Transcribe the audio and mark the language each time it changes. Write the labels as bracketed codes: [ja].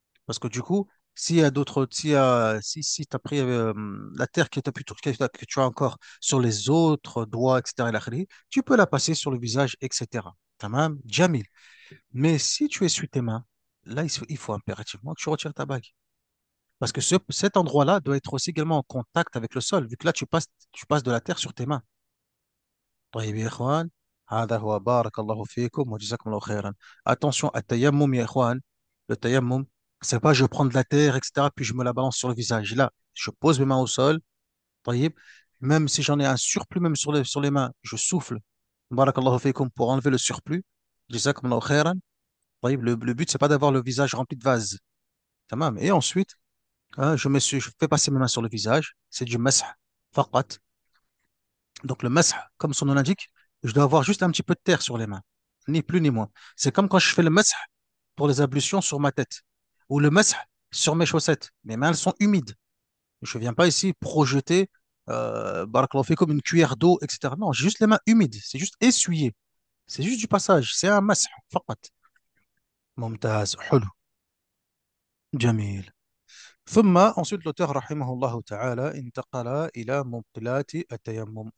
[fr] Parce que du coup, s'il y a d'autres, si tu as pris la terre que tu as encore sur les autres doigts, etc., [ar] ila akhiri, [fr] tu peux la passer sur le visage, etc. [ar] Tamam, Jamil. [fr] Mais si tu essuies tes mains, là, il faut impérativement que tu retires ta bague. Parce que cet endroit-là doit être aussi également en contact avec le sol, vu que là, tu passes de la terre sur tes mains. [ar] طيب يا إخوان. هذا هو بارك الله فيكم وجزاكم الله خيرا. Attention, التيمم يا إخوان. [fr] Le tayammum, c'est pas je prends de la terre, etc., puis je me la balance sur le visage. Là, je pose mes mains au sol. [ar] طيب. [fr] Même si j'en ai un surplus, même sur les mains, je souffle. [ar] بارك الله فيكم [fr] pour enlever le surplus. [ar] جزاكم الله خيرا. طيب. [fr] Le but, c'est pas d'avoir le visage rempli de vase. Tamam. Et ensuite, hein, je fais passer mes mains sur le visage. C'est du mash. فقط. Donc le mash, comme son nom l'indique, je dois avoir juste un petit peu de terre sur les mains, ni plus ni moins. C'est comme quand je fais le mash pour les ablutions sur ma tête, ou le mash sur mes chaussettes. Mes mains, elles sont humides. Je ne viens pas ici projeter, [ar] barakallahu fikum, [fr] une cuillère d'eau, etc. Non, j'ai juste les mains humides, c'est juste essuyé. C'est juste du passage, c'est un mash, faqat. [ar] ممتاز حلو جميل. ثم [fr] ensuite l'auteur [ar] رحمه الله تعالى انتقل إلى مبطلات التيمم.